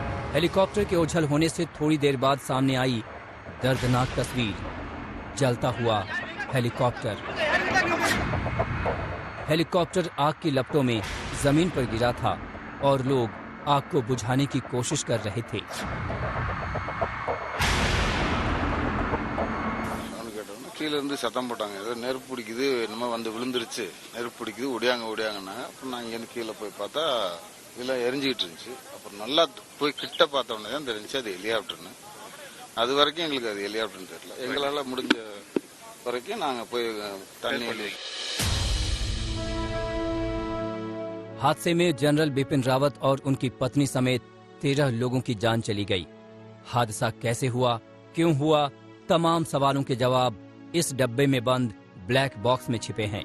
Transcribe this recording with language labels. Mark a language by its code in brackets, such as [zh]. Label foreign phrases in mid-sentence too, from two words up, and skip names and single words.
[hi] हेलीकॉप्टर के ओझल होने से थोड़ी देर बाद सामने आई दर्दनाक तस्वीर, जलता हुआ हेलीकॉप्टर। हेलीकॉप्टर आग की लपटों में जमीन पर गिरा था और लोग आग को बुझाने की कोशिश कर रहे थे। [ta] கீழே இருந்து சத்தம் போட்டாங்க, ஏதோ நெருப்பு பிடிக்குது, என்னமோ வந்து விழுந்துருச்சு, நெருப்பு பிடிக்குது, ஒடியாங்கன்னா. அப்புறம் நான் இங்கேருந்து கீழே போய் பார்த்தா இதெல்லாம் எரிஞ்சிக்கிட்டு இருந்துச்சு. அப்புறம் நல்லா போய் கிட்ட பார்த்த உடனே தான் தெரிஞ்சு அது ஹெலிகாப்டர்னு. அது வரைக்கும் எங்களுக்கு அது ஹெலிகாப்டர்னு தெரியல. எங்களால் முடிஞ்ச வரைக்கும் நாங்கள் போய் தண்ணி। [hi] हादसे में जनरल बिपिन रावत और उनकी पत्नी समेत 13 लोगों की जान चली गई। हादसा कैसे हुआ, क्यों हुआ, तमाम सवालों के जवाब इस डब्बे में बंद ब्लैक बॉक्स में छिपे हैं।